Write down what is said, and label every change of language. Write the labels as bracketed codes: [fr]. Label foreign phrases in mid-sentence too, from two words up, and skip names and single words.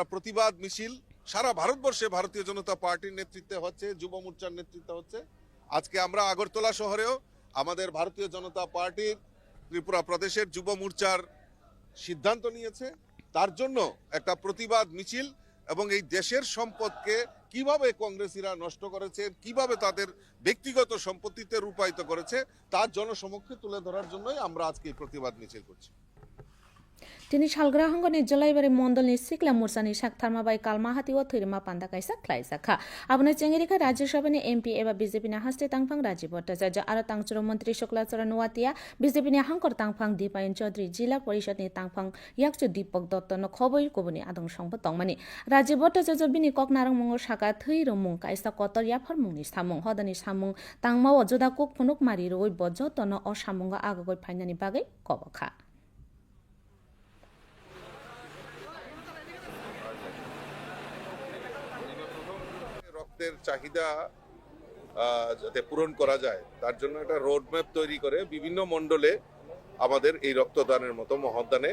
[bn] প্রতিবাদ মিছিল সারা ভারতবর্ষে ভারতীয় জনতা পার্টির নেতৃত্বে হচ্ছে যুব মোর্চার নেতৃত্বে হচ্ছে আজকে আমরা আগরতলা শহরেও আমাদের ভারতীয় জনতা পার্টির ত্রিপুরা প্রদেশের যুব মোর্চার সিদ্ধান্ত নিয়েছে তার জন্য একটা প্রতিবাদ মিছিল এবং এই দেশের সম্পদকে কিভাবে কংগ্রেসীরা নষ্ট করেছে কিভাবে তাদের ব্যক্তিগত সম্পত্তিতে রূপায়িত করেছে তার জনসমক্ষে তুলে ধরার জন্যই আমরা আজকে এই প্রতিবাদ মিছিল করছি [trp] Tini Shalgrahangoni Jalaibari Mondolni Sikla Mursani Shaktharma by Kalmahati or Thirima Pandakaisa Klaisaka. Abuna Chengerika Rajya Sabani MP Eva BJP na Haste Tangpang Raji Bhattacharya Aratangchuro Mantri Shuklacharan Nuatia BJP ni Hankor Tangpang Dipayan Chaudhary Jila Parishad ni Tangpang Yakchu Deepak Dotto no Khoboi Kobuni Adong Songpa Tongmani. Raji Bhattacharya Bini Koknarang Mungo Shaka Thiro Mung Kaisa Kotor Yapar Mungni Samung Hodani Samung Tangmawa Joda Kok Punuk Mari Roi Bojoto no O Samunga Agagoi Painani Bagai Kobaka. [bn] রক্তের চাহিদা যাতে পূরণ করা যায় তার জন্য একটা রোডম্যাপ তৈরি করে বিভিন্ন মণ্ডলে আমাদের এই রক্তদানের মতো মহৎদানে